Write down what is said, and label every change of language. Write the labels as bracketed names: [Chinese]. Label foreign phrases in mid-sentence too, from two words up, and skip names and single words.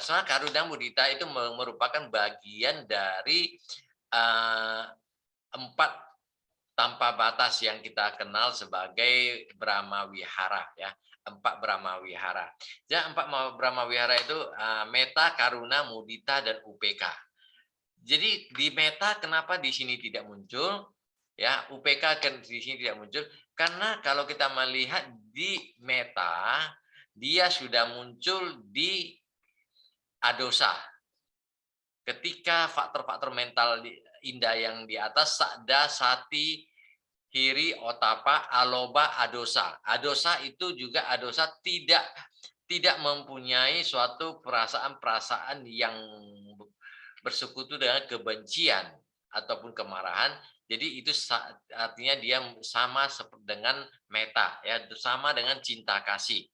[Indonesian] Soalnya karuna dan mudita itu merupakan bagian dari 4 tanpa batas yang kita kenal sebagai [Pali] Brahma Wihara, [Indonesian] ya. 4 [Pali] Brahma Wihara. [Indonesian] Jadi 4 [Pali] Brahma Wihara [Indonesian] itu meta, [Pali] karuna, mudita, [Indonesian] dan UPK. Jadi di meta kenapa di sini tidak muncul? Ya, UPK di sini tidak muncul karena kalau kita melihat di meta dia sudah muncul di adosa. Ketika faktor-faktor mental indah yang di atas, [Pali] sakda, sati, hiri, otapa, aloba, adosa. [Indonesian] Adosa itu juga adosa tidak mempunyai suatu perasaan-perasaan yang bersekutu dengan kebencian ataupun kemarahan. Jadi itu artinya dia sama dengan meta, ya, sama dengan cinta kasih.